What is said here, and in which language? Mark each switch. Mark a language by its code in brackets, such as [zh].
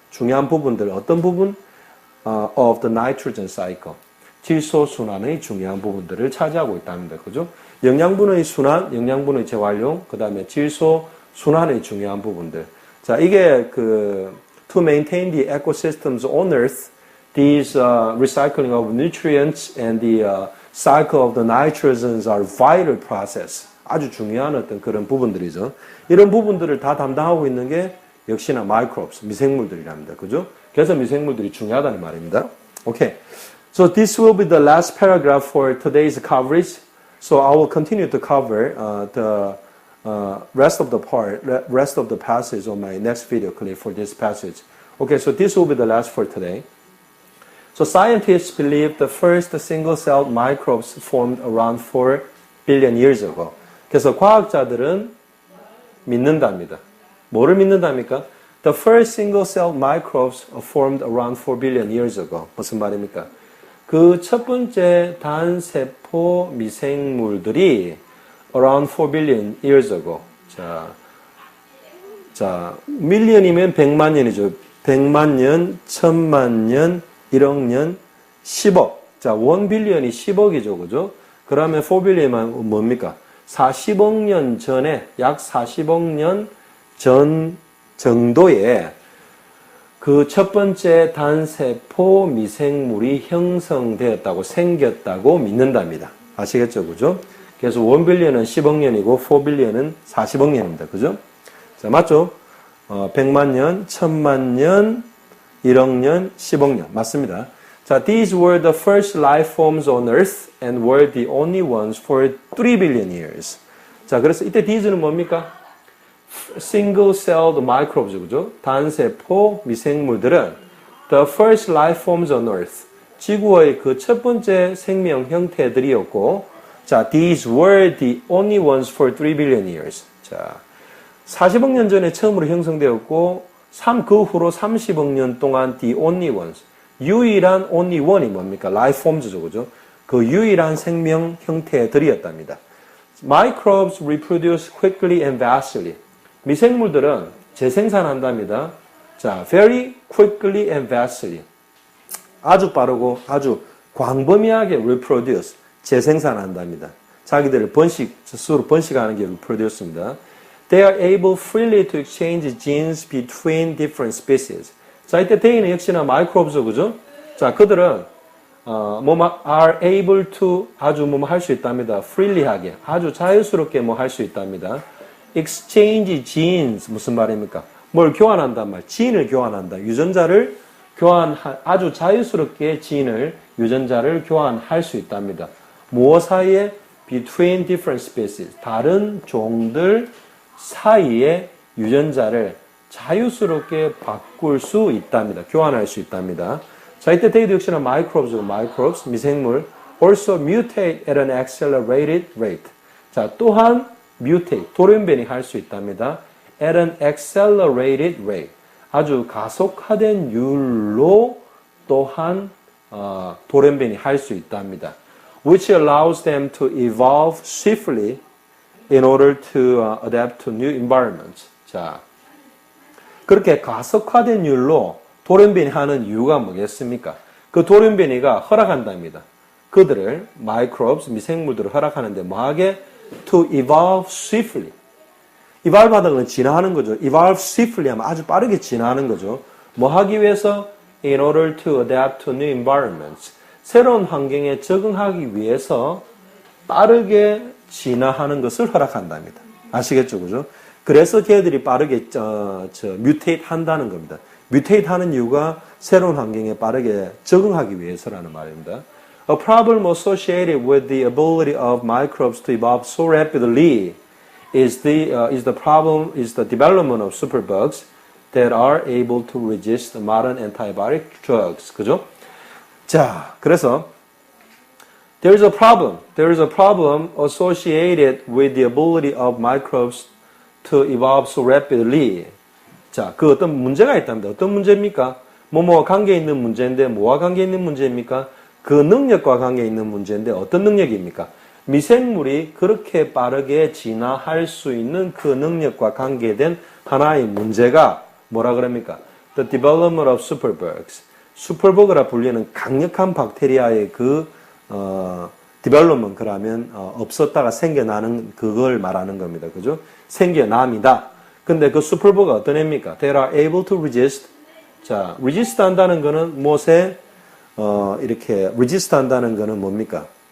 [ko] 중요한 부분들, 어떤 부분? [en] Of the nitrogen cycle. [ko] 질소 순환의 중요한 부분들을 차지하고 있답니다. 그죠? 영양분의 순환, 영양분의 재활용, 그 다음에 질소 순환의 중요한 부분들. 자, 이게 [en] to maintain the ecosystems on Earth, these recycling of nutrients and the cycle of the nitrogens are vital process. [ko] 아주 중요한 어떤 그런 부분들이죠. 이런 부분들을 다 담당하고 있는 게 역시나 microbes, 미생물들이랍니다. 그죠? 그래서 미생물들이 중요하다는 말입니다. [en] Okay. So this will be the last paragraph for today's coverage. So I will continue to cover the rest of the passage on my next video clip for this passage. Okay, so this will be the last for today. So scientists believe the first single-celled microbes formed around 4 billion years ago. [ko] 그래서 과학자들은 믿는답니다. 뭐를 믿는답니까? [en] The first single-celled microbes formed around 4 billion years ago. [ko] 무슨 말입니까? 그 첫 번째 단세포 미생물들이 [en] around 4 billion years ago. [ko] 자, 밀리언이면 100만 년이죠. 100만 년, 1000만 년, 1억 년, 10억. 자, 1 빌리언이 10억이죠. 그죠? 그러면 4 빌리언은 뭡니까? 40억 년 전에, 약 40억 년 전 정도에 그 첫 번째 단세포 미생물이 형성되었다고, 생겼다고 믿는답니다. 아시겠죠? 그죠? 그래서 1 빌리언은 10억 년이고 4 빌리언은 40억 년입니다. 그죠? 자, 맞죠? 100만 년, 1000만 년, 1억 년, 10억 년. 맞습니다. 자, [en] these were the first life forms on Earth and were the only ones for 3 billion years. [ko] 자, 그래서 이때 these는 뭡니까? [en] Single-celled microbes, 그죠? [ko] 단세포 미생물들은 [en] the first life forms on Earth. [ko] 지구의 그 첫 번째 생명 형태들이었고, 자, [en] these were the only ones for 3 billion years. [ko] 자, 40억 년 전에 처음으로 형성되었고, 그 후로 30억 년 동안 [en] the only ones. [ko] 유일한 only one이 뭡니까? life forms죠, 그죠? 그 유일한 생명 형태들이었답니다. [en] Microbes reproduce quickly and vastly. [ko] 미생물들은 재생산한답니다. 자, [en] very quickly and vastly. [ko] 아주 빠르고 아주 광범위하게 reproduce, 재생산한답니다. 자기들을 스스로 번식하는 게 reproduce입니다. [en] They are able freely to exchange genes between different species. [ko] 자, 이때 they는 역시나 microbes, 그죠? 자, 그들은 [en] are able to [ko] 아주 할 수 있답니다. freely하게, 아주 자유스럽게 할 수 있답니다. exchange genes 무슨 말입니까? 뭘 교환한단 말? 지인을 교환한다. 유전자를 아주 자유스럽게 유전자를 교환할 수 있답니다. 무엇 사이에? [en] between different species. [ko] 다른 종들 사이에 유전자를 자유스럽게 바꿀 수 있답니다. 교환할 수 있답니다. 자, 이때 데이도 역시나 microbes, 미생물, [en] also mutate at an accelerated rate. [ko] 자, 또한 mutate, 돌연변이 할 수 있답니다. [en] at an accelerated rate. [ko] 아주 가속화된 율로 또한 돌연변이 할 수 있답니다. [en] which allows them to evolve swiftly in order to adapt to new environments. [ko] 자, 그렇게 가속화된 율로 돌연변이 하는 이유가 뭐겠습니까? 그 돌연변이가 허락한답니다. 그들을, microbes, 미생물들을 허락하는데 뭐하게? [en] To evolve swiftly. [ko] evolve 하다는 건 진화하는 거죠. [en] evolve swiftly [ko] 하면 아주 빠르게 진화하는 거죠. 뭐 하기 위해서? [en] In order to adapt to new environments. [ko] 새로운 환경에 적응하기 위해서 빠르게 진화하는 것을 허락한답니다. 아시겠죠? 그죠? 그래서 걔들이 빠르게 mutate 한다는 겁니다. mutate 하는 이유가 새로운 환경에 빠르게 적응하기 위해서라는 말입니다. [en] A problem associated with the ability of microbes to evolve so rapidly is the development of superbugs. that are able to resist modern antibiotic drugs. [ko] 그죠? 자, 그래서 [en] there is a problem. There is a problem associated with the ability of microbes to evolve so rapidly. [ko] 자, 그 어떤 문제가 있답니다. 어떤 문제입니까? 뭐뭐와 관계 있는 문제인데 뭐와 관계 있는 문제입니까? 그 능력과 관계 있는 문제인데 어떤 능력입니까? 미생물이 그렇게 빠르게 진화할 수 있는 그 능력과 관계된 하나의 문제가 뭐라 그럽니까? [en] The development of superbugs. [ko] 슈퍼버그라 불리는 강력한 박테리아의 그 development 그러면 없었다가 생겨나는 그걸 말하는 겁니다. 그죠? 생겨남이다. 근데 그 슈퍼버그가 어떤 애입니까? [en] They are able to resist. [ko] 자, resist 한다는 거는 무엇에 이렇게 resist 한다는 거는 뭡니까?